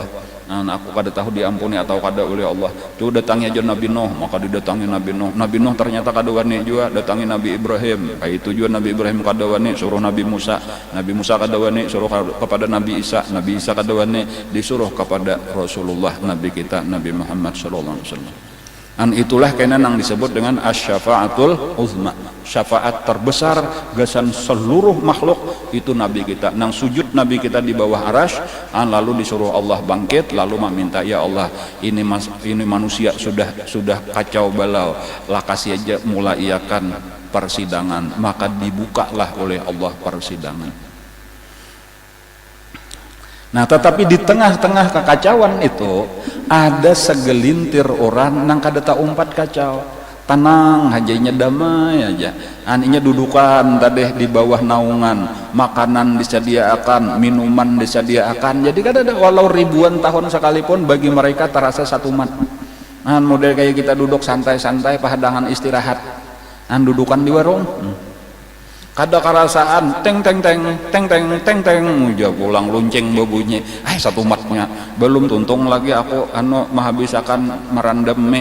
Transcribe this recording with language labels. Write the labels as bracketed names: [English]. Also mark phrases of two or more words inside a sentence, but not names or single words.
[Banjar] Nah, aku kada tahu diampuni atau kada oleh Allah. Tuh datangi aja Nabi Nuh, maka didatangi Nabi Nuh. Nabi Nuh ternyata kada wani juga, datangi Nabi Ibrahim. Kayak itu juga Nabi Ibrahim kada wani, suruh Nabi Musa. Nabi Musa kada wani, suruh kepada Nabi Isa. Nabi Isa kada wani, disuruh kepada Rasulullah Nabi kita Nabi Muhammad [Arabic] صلى الله عليه وسلم. [Banjar] Dan itulah kena nang disebut dengan [Arabic] الشفاعة العظمى, [Banjar] syafaat terbesar gasan seluruh makhluk itu Nabi kita. Nang sujud Nabi kita di bawah arasy, lalu disuruh Allah bangkit, lalu meminta, ya Allah ini manusia sudah kacau balau, lakasi aja mulai iakan persidangan, maka dibukalah oleh Allah persidangan. Nah tetapi di tengah-tengah kekacauan itu ada segelintir orang nang kada tak umpat kacau, tenang hajanya, damai aja, aninya dudukan tadi di bawah naungan, makanan disediakan, minuman disediakan, jadi kada ada walau ribuan tahun sekalipun bagi mereka terasa satu mat. Model kayak kita duduk santai-santai pahadangan istirahat, dudukan di warung, kada karasaan teng udah pulang lonceng babunyi, satu matnya belum tuntung lagi aku menghabiskan merandam me.